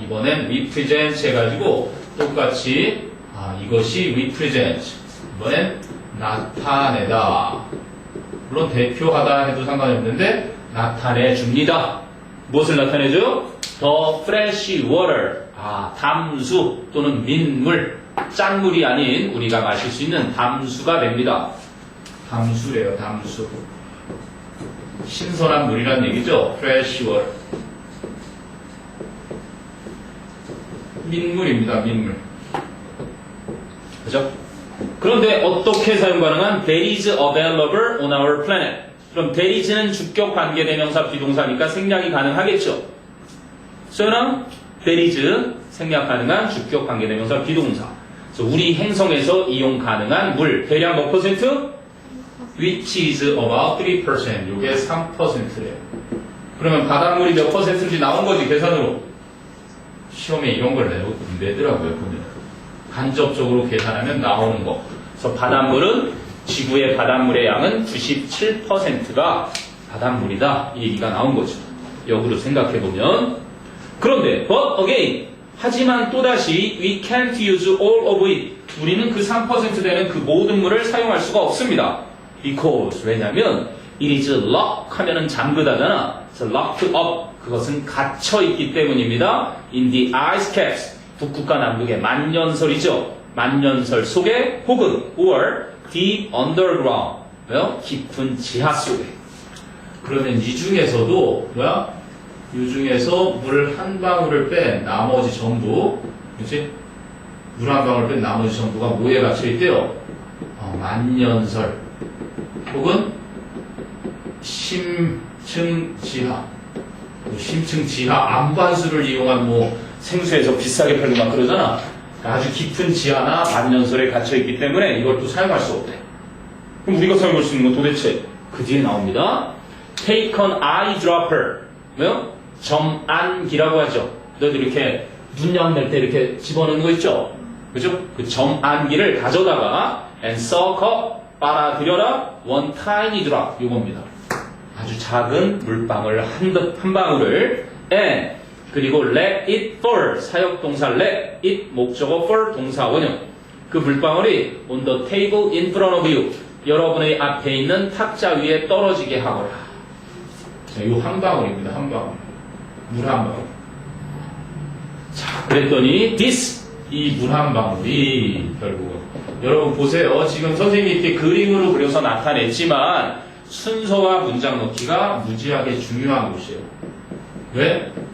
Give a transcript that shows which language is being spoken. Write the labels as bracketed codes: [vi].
[ko] 이번엔 represent 해가지고 똑같이 이것이 represent 이번엔 나타내다 물론 대표하다 해도 상관이 없는데 나타내줍니다. 무엇을 나타내죠? [en] The fresh water [ko] 담수 또는 민물 짠물이 아닌 우리가 마실 수 있는 담수가 됩니다. 담수래요. 담수 신선한 물이란 얘기죠. fresh water 민물입니다. 민물 그죠? 그런데 어떻게 사용 가능한 [en] that is available on our planet [ko] 그럼 that is는 주격 관계대명사 비동사니까 생략이 가능하겠죠. 소연아 that is 생략 가능한 주격 관계대명사 비동사 그래서 우리 행성에서 이용 가능한 물 대략 몇 퍼센트? [en] which is about 3% [ko] 이게 3%래요. 그러면 바닷물이 몇 퍼센트인지 나온 거지 계산으로. 시험에 이런 걸 내더라고요. 보면. 간접적으로 계산하면 나오는 거. 그래서 바닷물은 지구의 바닷물의 양은 97%가 바닷물이다. 이 얘기가 나온 거죠. 역으로 생각해보면. 그런데 [en] but again [ko] 하지만 또다시 [en] we can't use all of it [ko] 우리는 그 3% 되는 그 모든 물을 사용할 수가 없습니다. Because 왜냐면 [en] it is locked [ko] 하면은 잠그다잖아. 그래서 locked up 그것은 갇혀 있기 때문입니다. [en] In the ice caps [ko] 북극과 남극의 만년설이죠. 만년설 속에 혹은 [en] or deep underground [ko] 왜요? 깊은 지하 속에. 그러면 이 중에서도 뭐야? 이 중에서 물 한 방울을 뺀 나머지 전부 그렇지? 물 한 방울 뺀 나머지 전부가 뭐에 갇혀 있대요? 만년설 혹은 심층 지하 심층 지하 안반수를 이용한 생수에서 비싸게 팔고 막 그러잖아. 아주 깊은 지하나 만년설에 갇혀있기 때문에 이걸 또 사용할 수 없대. 그럼 우리가 사용할 수 있는 건 도대체 그 뒤에 나옵니다. [en] Take an eyedropper 뭐요? [ko] 점안기라고 하죠. 너희들 이렇게 눈양 낼 때 이렇게 집어넣는 거 있죠? 그죠? 그 점안기를 가져다가 [en] and suck up [ko] 빨아들여라 [en] one tiny drop [ko] 요겁니다. 아주 작은 물방울 한 방울을 and 그리고 [en] let it fall [ko] 사역동사 let it 목적어 fall 동사 원형 그 물방울이 [en] on the table in front of you [ko] 여러분의 앞에 있는 탁자 위에 떨어지게 하거라. 자, 이 한 방울입니다. 한 방울. 물 한 방울. 자, 그랬더니 this 이 물 한 방울이 결국은 여러분 보세요. 지금 선생님이 이렇게 그림으로 그려서 나타냈지만 순서와 문장 넣기가 무지하게 중요한 곳이에요. 왜?